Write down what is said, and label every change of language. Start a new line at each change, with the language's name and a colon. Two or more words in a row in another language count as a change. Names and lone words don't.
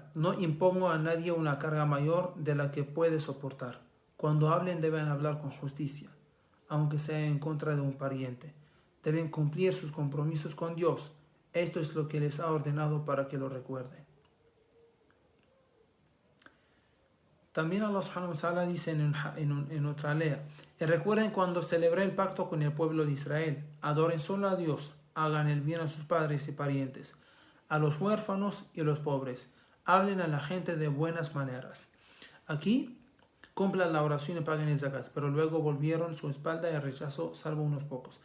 Spanish: No impongo a nadie una carga mayor de la que puede soportar. Cuando hablen deben hablar con justicia, aunque sea en contra de un pariente. Deben cumplir sus compromisos con Dios. Esto es lo que les ha ordenado para que lo recuerden. También
Arabic: الله سبحانه وتعالى
Spanish: dice en otra ley, y recuerden cuando celebré el pacto con el pueblo de Israel, adoren solo a Dios, hagan el bien a sus padres y parientes, a los huérfanos y a los pobres, hablen a la gente de buenas maneras. Aquí cumplan la oración y paguen el zakat, pero luego volvieron su espalda y rechazó salvo unos pocos.